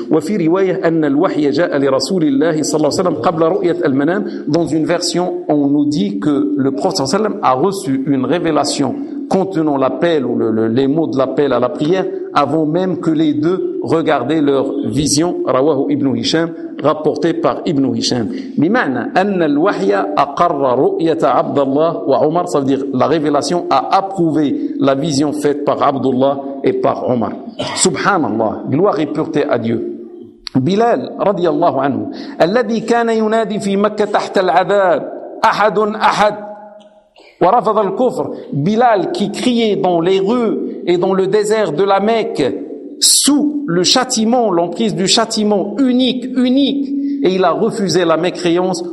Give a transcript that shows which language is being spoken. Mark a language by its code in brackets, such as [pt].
[ar] وَفِي رِوَايَةَ أَنَّ الْوَحْيَ جَاءَ لِرَسُولِ اللَّهِ صَلَّى اللَّهُ عَلَيْهِ وَسَلَّمَ قَبْلَ رُؤْيَةِ الْمَنَامِ [fr] Dans une version, on nous dit que le prophète sallam a reçu une révélation contenant l'appel ou les mots de l'appel à la prière avant même que les deux regardaient leur vision. [ar] Rawahu Ibn Hisham, [fr] rapporté par Ibn Hisham. [ar] بمعنى أن الوحي أقر رؤية عبد الله وعمر. [fr] Ça veut dire la révélation a approuvé la vision faite par Abdullah et par Omar. Subhanallah, gloire et pureté à Dieu. Bilal رضي الله عنه [ar] الذي كان ينادي في مكة تحت العذاب أحد أحد ورفض الكفر [fr] Bilal qui criait dans les rues et dans le désert de la Mecque sous le châtiment, l'emprise du châtiment unique, unique, et il a refusé la mécréance.